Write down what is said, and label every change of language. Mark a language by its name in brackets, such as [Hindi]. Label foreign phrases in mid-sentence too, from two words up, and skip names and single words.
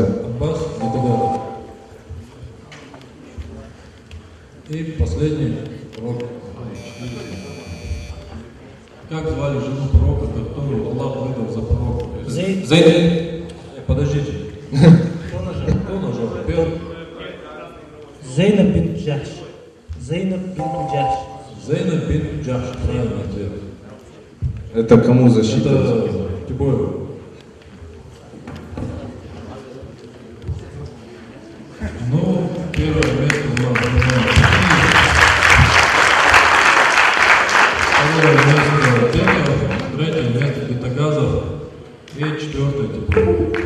[Russian] Аббас, Гетагазы. И последний пророк. Как звали жену пророка, которую Аллах выдал за пророка? Зейд. Подождите. Кто нажал? Первый. Зейнаб бин Джахш. Зейнаб бин Джахш. Зейнаб бин Джахш. Правильный ответ. Это кому защита? Это Тибоев. Ну, первое место у нас занимает. Второе место Тенеров, третье место Гетагазов и четвертое Тибоев.